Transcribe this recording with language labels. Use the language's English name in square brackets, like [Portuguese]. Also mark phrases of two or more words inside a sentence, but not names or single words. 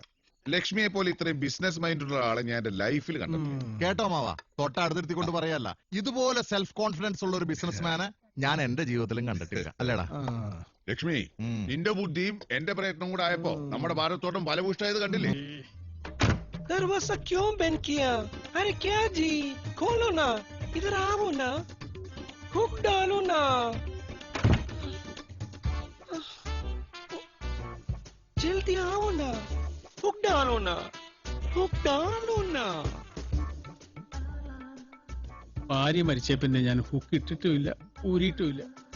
[Malayalam] ലക്ഷ്മിയെ പോലെ ഇത്രയും ബിസിനസ് മൈൻഡുള്ള ആളെ ഞാൻ എന്റെ ലൈഫിൽ കണ്ടു. കേട്ടോ മാവാ, തൊട്ടടുത്തിരുത്തിക്കൊണ്ട് പറയല്ല, ഇതുപോലെ [English] self confidence [Malayalam] ഉള്ള ഒരു ബിസിനസ്മാനെ ഞാൻ എന്റെ ജീവിതത്തിലും കണ്ടിട്ടില്ല. അല്ലേടാ ലക്ഷ്മി? നിന്റെ ബുദ്ധിയും എന്റെ പ്രയത്നം കൂടെ ആയപ്പോ നമ്മുടെ ഭാരതത്തോട്ടം ഫലഭൂഷ്ടായത് കണ്ടില്ലേ? [Hindi] दरवाजा क्यों बंद किया? अरे क्या जी, खोलो ना, इधर आओ ना, हुक डालो ना, जल्दी आओ ना, हुक डालो ना, हुक डालो ना. [Malayalam] ഭാര്യ മരിച്ച പിന്നെ ഞാൻ ഹുക്ക് ഇട്ടിട്ടുമില്ല, ഊരിയിട്ടുമില്ല.